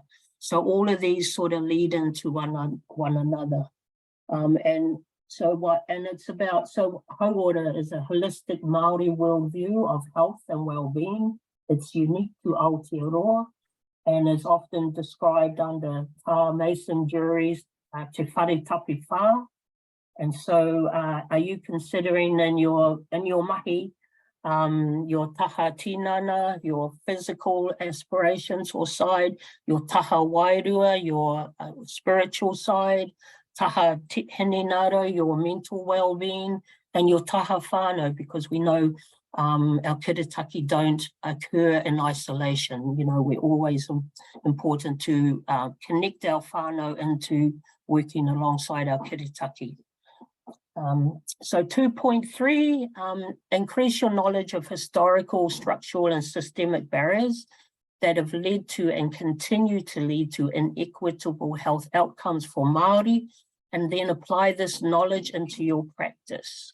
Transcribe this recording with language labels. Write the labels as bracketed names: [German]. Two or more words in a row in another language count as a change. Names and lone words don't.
[English] So all of these sort of lead into one another. And it's about, so hauora is a holistic Māori worldview of health and well-being. It's unique to Aotearoa and is often described under tā mason juries, [Māori] te whare tapi whā. [English] And so are you considering in your mahi, your [Māori] taha tinana, [English] your physical aspirations or side, your [Māori] taha wairua, [English] your spiritual side, [Māori] taha hinenaro, [English] your mental well-being, and your [Māori] taha whānau, [English] because we know our kiritaki don't occur in isolation. You know, we're always important to connect our whānau into working alongside our kiritaki. So 2.3, increase your knowledge of historical, structural and systemic barriers that have led to and continue to lead to inequitable health outcomes for Māori, and then apply this knowledge into your practice.